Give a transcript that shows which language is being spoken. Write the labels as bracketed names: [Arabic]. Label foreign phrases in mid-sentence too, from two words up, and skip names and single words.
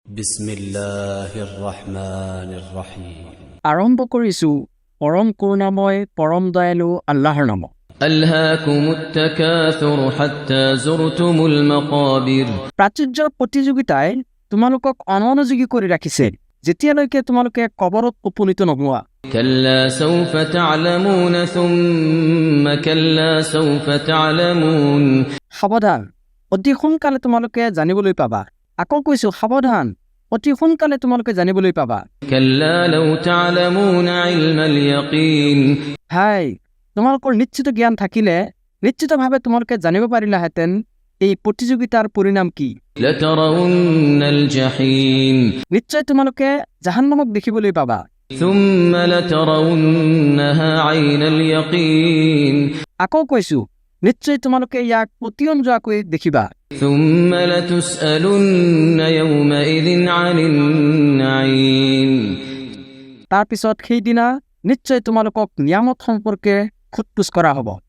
[Arabic] بسم الله الرحمن الرحيم. [Assamese] আৰম্ভ কৰিছোঁ পৰম কৰুণাময় পৰম দয়ালু আল্লাহৰ নামত। [Arabic] ألهاكم التكاثر حتى زرتم المقابر. [Assamese] প্ৰাচুৰ্যৰ প্ৰতিযোগিতাই তোমালোকক অমনোযোগী কৰি ৰাখিছে, যেতিয়ালৈকে তোমালোকে কবৰত উপনীত নোহোৱা। [Arabic] كلا سوف تعلمون ثم كلا سوف تعلمون. [Assamese] সাৱধান, অতি সোনকালে তোমালোকে জানিবলৈ পাবা। আকৌ কৈছোঁ সাৱধান, অতি সোনকালে তোমালোকে জানিবলৈ পাবা। [Arabic] كلا لو تعلمون علم اليقين. [Assamese] হাই, তোমালোকৰ নিশ্চিত জ্ঞান থাকিলে নিশ্চিতভাৱে তোমালোকে জানিব পাৰিলাহেঁতেন এই প্ৰতিযোগিতাৰ পৰিণাম কি। [Arabic] لترون الجحيم. [Assamese] নিশ্চয় তোমালোকে জাহান্নামক দেখিবলৈ পাবা। [Arabic] ثم لترونها عين اليقين. [Assamese] আকৌ কৈছোঁ নিশ্চয় তোমালোকে ইয়াক পতিয়ন যোৱাকৈ দেখিবা। [Arabic] ثم لتسألن يومئذ عن النعيم। [Assamese] তাৰপিছত সেইদিনা নিশ্চয় তোমালোকক নিয়ামত সম্পৰ্কে সোধ পোছ কৰা হ'ব।